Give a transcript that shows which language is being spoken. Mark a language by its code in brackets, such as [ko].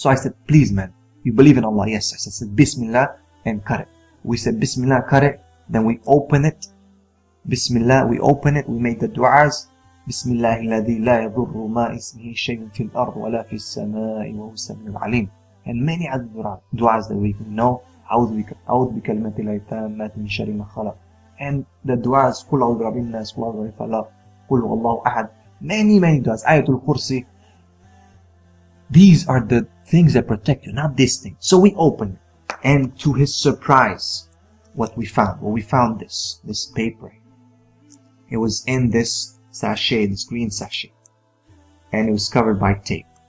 [en] So I said, please man, you believe in Allah? Yes. I said, Bismillah, and cut it. We said, Bismillah, cut it. Then we open it. Bismillah, we open it, we make the du'as. Bismillah alladhi la yadurru ma ismihi shay'un fil ard wa la fis samai wa huwa samiul alim. And many other du'as that we can know. [ar] أعوذ بكلمات الله التامات من شر ما خلق. [en] And the du'as, [ar] قل أعوذ برب الناس, قل أعوذ برب الفلق, قل هو الله أحد. [en] Many du'as. Ayatul Kursi. These are the things that protect you, not this thing. So we open it. And to his surprise, what we found this paper. It was in this sachet, this green sachet, and it was covered by tape.